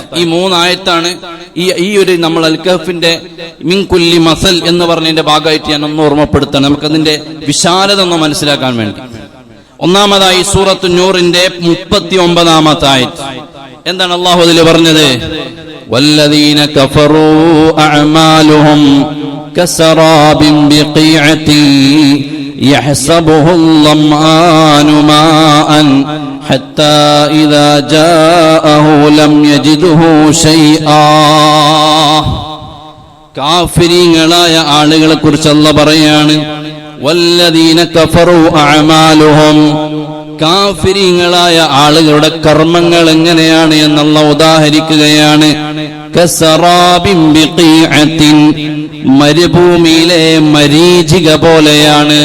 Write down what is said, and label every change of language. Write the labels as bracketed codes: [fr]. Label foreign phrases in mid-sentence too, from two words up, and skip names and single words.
[ml] ഈ 3 ആയത്താണ് ഈ ഒരു നമ്മൾ അൽ കഹ്ഫിന്റെ [ar] من كل مثل [ml] എന്ന് പറഞ്ഞതിന്റെ ഭാഗമായിട്ട് ഞാൻ ഒന്ന് ഓർമ്മപ്പെടുത്താൻ, നമുക്കതിന്റെ വിശാലത ഒന്ന് മനസ്സിലാക്കാൻ വേണ്ടി. ഒന്നാമതായി സൂറത്തുൻ നൂറിന്റെ 39-ാമത്തെ ആയത്ത്. എന്താണ് അല്ലാഹു അതിൽ പറഞ്ഞത്? [ar] والذين كفروا أعمالهم كسراب بقيعة يحسبه الظمآن ماءً حتى إذا جاءه لم يجده شيئا. [ml] കാഫിരീങ്ങളായ ആളുകളെ കുറിച്ച് അല്ലാഹു പറയാണ്, [ar] والذين كفروا أعمالهم, [ml] കാഫിരീങ്ങളായ ആളുകളുടെ കർമ്മങ്ങൾ എങ്ങനെയാണ് എന്നുള്ള ഉദാഹരിക്കുകയാണ്. [ar] كسراب بقيعة, [ml] മരുഭൂമിയിലെ മരീചിക പോലെയാണ്.